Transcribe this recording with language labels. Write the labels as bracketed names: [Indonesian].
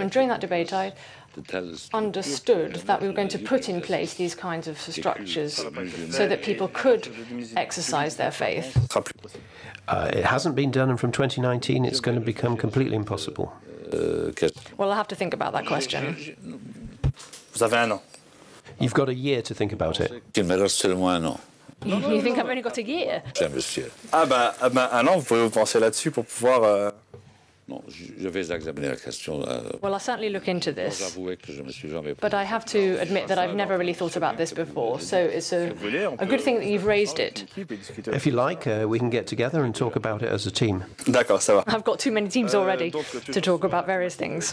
[English] And during that debate, I understood that we were going to put in place these kinds of structures so that people could exercise their faith. It hasn't been done, and from 2019 it's going to become completely impossible. Well, I'll have to think about that question. You've got a year to think about it. You think I've only got a year? [French] Un an, vous pouvez penser là-dessus pour pouvoir... Non, je vais examiner la question. [English] Well, I'll certainly look into this, but I have to admit that I've never really thought about this before, so it's a good thing that you've raised it. If you like, we can get together and talk about it as a team. [French] D'accord, ça va. [English] I've got too many teams already to talk about various things.